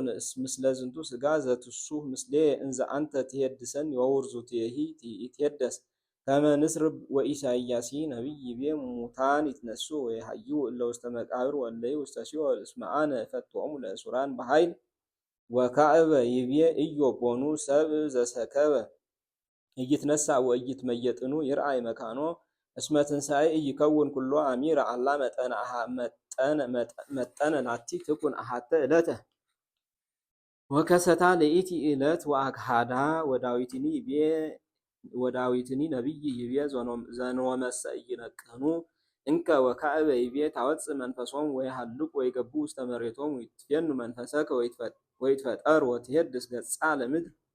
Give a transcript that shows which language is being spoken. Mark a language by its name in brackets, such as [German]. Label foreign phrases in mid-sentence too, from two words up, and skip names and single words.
[Geez] ምስለ ዝንቱ ስጋ ዘትሱህ ምስሌ እንዘ አንተ ትሄድሰኒ ወውርዙትየሂ ይትሄደስ ከመ ንስርብ ወኢሳይያሲ ነቢይ ይቤ ሙታን ይትነሱ ወየሐዩ እለ ውስተ መቃብር ወለይ ውስተ ሲኦል እስመ አነ እፈትዎሙ ለእሱራን በኃይል ወካዕበ ይቤ ኢዮብ ቦኑ ሰብእ ዘሰከበ ኢይትነሣ ወኢይትመየጥኑ ይርአይ መካኖ እስመ ትንሣኤ ኢይከውን ኩሎ አሚረ አላ መጠነ ላቲ ትኩን አሐተ ዕለተ ወከሰታ ለኢቲ ዕለት ወአክሃዳ ወዳዊትኒ ነቢይ ይቤ ዘንወመሰ ኢይነቅህኑ እንከ ወካዕበ ይቤ ታወፅእ መንፈሶሙ ወይሃልቁ ወይገቡ ውስተ መሬቶሙ ይትፌኑ መንፈሰከ ወይትፈጠር ወትሄድስ ገጻ ለምድር